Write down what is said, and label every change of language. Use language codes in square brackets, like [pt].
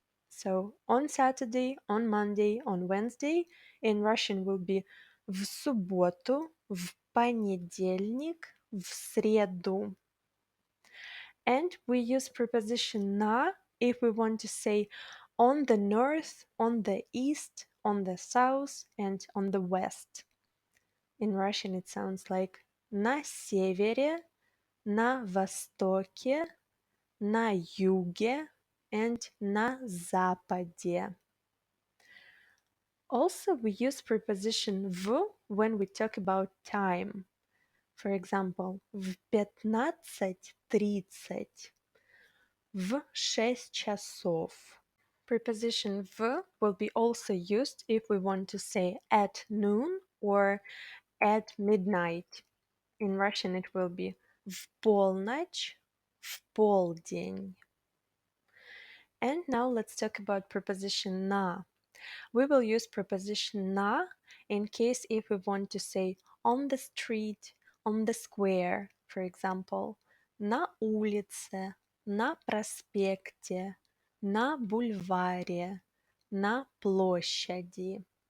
[en] So on Saturday, on Monday, on Wednesday, in Russian will be [ru] в субботу, в понедельник, в среду. [en] And we use preposition на if we want to say on the north, on the east, on the south, and on the west. In Russian it sounds like [ru] на севере, на востоке, на юге, [en] and [ru] на западе. [en] Also, we use preposition в when we talk about time. For example, [ru] в 15:30, в 6 часов. [en] Preposition v will be also used if we want to say at noon or at midnight. In Russian it will be [ru] в полночь, в полдень. [en] And now let's talk about preposition на. We will use preposition на in case if we want to say on the street, on the square, for example, [ru] на улице, на проспекте, на бульваре, на площади.